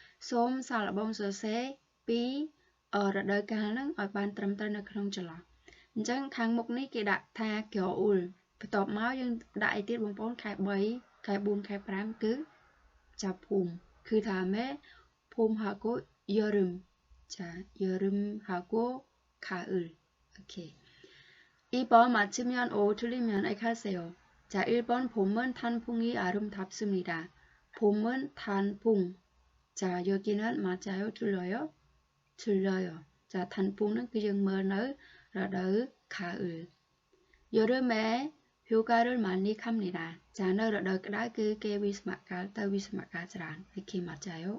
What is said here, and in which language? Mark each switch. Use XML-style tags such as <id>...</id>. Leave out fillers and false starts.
<km>សូមសាកល្បងសរសេរពីរដូវកាលហ្នឹងឲ្យបានត្រឹមត្រូវនៅក្នុងចន្លោះអញ្ចឹងខាងមុខនេះគេដាក់ថា 겨울 បន្ទាប់មកយើងដាក់អីទៀតបងប្អូនខែ 3 ខែ 4 ខែ 5 គឺចាប់</km> <ko>봄 그 다음에 봄하고 여름 여름하고 가을 오케이 2번 맞추면 O 틀리면 X 하세요. 1번 봄은 단풍이 아름답습니다. 봄은 단풍 여기는 맞아요 틀려요? 틀려요. 단풍은 그냥 뭐는 러더우 가을 여름에 휴가를 많이 갑니다.</ko> <km>នៅរដូវក្តៅគឺគេវិស្សមកាលទៅវិស្សមកាលច្រើន</km> <ko>이렇게 맞아요.</ko>